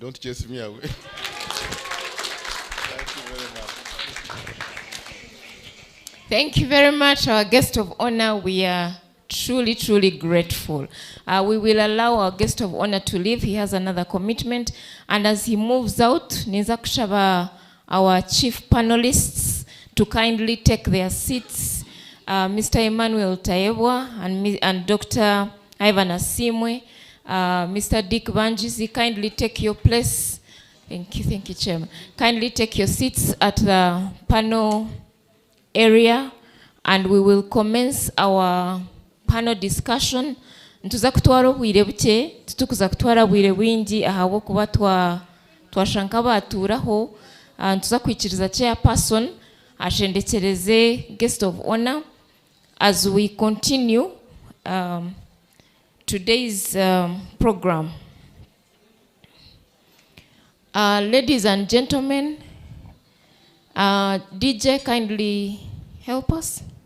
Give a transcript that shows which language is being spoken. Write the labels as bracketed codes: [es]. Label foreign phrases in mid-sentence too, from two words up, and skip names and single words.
[en] Don't chase me away. Thank you very much. Thank you very much, our guest of honor. We are truly, truly grateful. We will allow our guest of honor to leave. He has another commitment. And as he moves out, [nyn] niza kushaba [en] our chief panelists to kindly take their seats. Mr. Emmanuel Taebwa and Dr. Ivan Asimwe, Mr. Dick Banjizi, kindly take your place. Thank you, Chairman. Kindly take your seats at the panel area, and we will commence our panel discussion. [nyn] Ntuza kutwara obwire buke, tutukuza kutwara obwire bwingi ahabwo kuba twashanka baturaho. Ntuza kwikiriza chairperson ashendekereze [en] guest of honor as we continue today's program. Ladies and gentlemen, DJ, kindly help us.